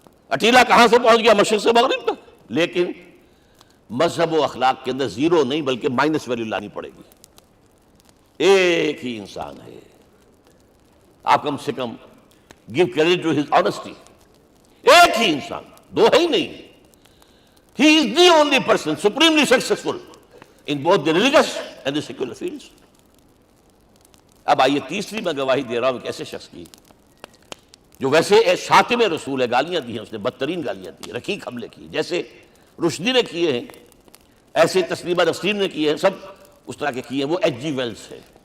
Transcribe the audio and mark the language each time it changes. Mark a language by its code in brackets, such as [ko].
[ur] اٹیلا کہاں سے پہنچ گیا؟ مشرق سے مغرب تک. لیکن مذہب و اخلاق کے اندر زیرو نہیں بلکہ مائنس ویلیو لانی پڑے گی. ایک ہی انسان ہے, آپ کم سے کم [en] give credit to his honesty. [ur] ایک ہی انسان, 2 ہے ہی نہیں. [en] He is the only person supremely successful in both the religious and the secular fields. [ur] اب آئیے تیسری میں گواہی دے رہا ہوں ایک ایسے شخص کی جو ویسے شاتم رسول ہے، گالیاں دی ہیں اس نے، بدترین گالیاں دی ہیں، رقیق حملے کی، جیسے رشدی نے کیے ہیں ایسے تسلیمہ نسرین نے کیے ہیں، سب اس طرح کے کیے ہیں۔ وہ ایچ جی ویلز ہے،